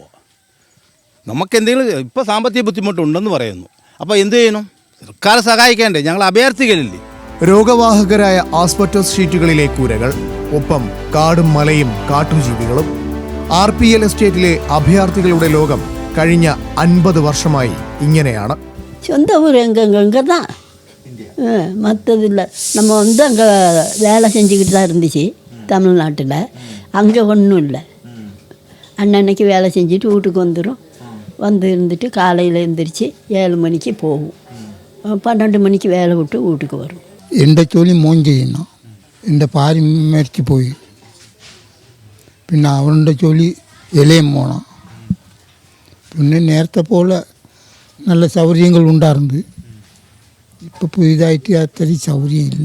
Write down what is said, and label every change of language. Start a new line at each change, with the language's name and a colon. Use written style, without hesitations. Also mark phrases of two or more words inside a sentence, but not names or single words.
Malayalam: നമുക്ക് എന്തെങ്കിലും ഇപ്പോൾ സാമ്പത്തിക ബുദ്ധിമുട്ടുണ്ടെന്ന് പറയുന്നു. അപ്പോൾ എന്ത് ചെയ്യണം? സർക്കാർ സഹായിക്കേണ്ടേ? ഞങ്ങൾ അഭയാർത്ഥികളില്ലേ? രോഗവാഹകരായ ആസ്പെറ്റോസ് ഷീറ്റുകളിലെ കൂരകൾ, ഒപ്പം കാടും മലയും കാട്ടുജീവികളും. RPL എസ്റ്റേറ്റിലെ അഭയാർത്ഥികളുടെ ലോകം കഴിഞ്ഞ 50 വർഷമായി ഇങ്ങനെയാണ്.
Tamil: சொந்த ஊர் எங்கே தான், மற்றதில்லை. நம்ம அங்கே வேலை செஞ்சுக்கிட்டு தான் இருந்துச்சு தமிழ்நாட்டில். அங்கே ஒன்றும் இல்லை. அன்னன்னைக்கு வேலை செஞ்சுட்டு வீட்டுக்கு வந்துடும். இருந்துட்டு காலையில் எழுந்திரிச்சு 7 மணிக்கு போகும். 12 மணிக்கு வேலை விட்டு வீட்டுக்கு வரும்.
Malayalam: എൻ്റെ ജോലി മോൻ ചെയ്യുന്നു. എൻ്റെ ഭാര്യ മരിച്ചു പോയി. പിന്നെ അവളുടെ ജോലി ഇലയും പോണം. പിന്നെ നേരത്തെ പോലെ നല്ല സൗകര്യങ്ങൾ ഉണ്ടായിരുന്നു. ഇപ്പോൾ പുതിയതായിട്ട് അത്രയും സൗകര്യം ഇല്ല.